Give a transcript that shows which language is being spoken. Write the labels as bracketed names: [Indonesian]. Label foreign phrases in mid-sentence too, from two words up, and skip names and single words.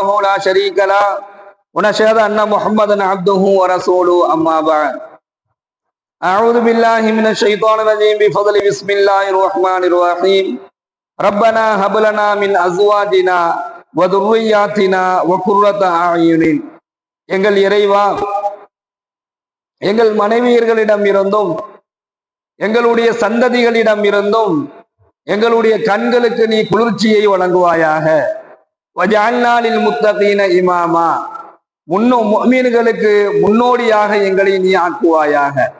[Arabic] لا شريك له ونشهد أن محمدا عبده ورسوله أما بعد أعوذ بالله من الشيطان الرجيم بفضل بسم الله الرحمن الرحيم ربنا هب لنا من أزواجنا وذرياتنا وقرة أعين [Tamil] எங்கள் இறைவா, எங்கள் மனைவியர்களிடம் இருந்தும் எங்களுடைய சந்ததிகளிடம் இருந்தும் எங்களுடைய கண்களுக்கு நீ குளிர்ச்சியை வழங்குவாயாக. [Arabic] واجعلنا للمتقين إماما, [Tamil] முஃமின்களுக்கு முன்னோடியாக எங்களை நீ ஆக்குவாயாக.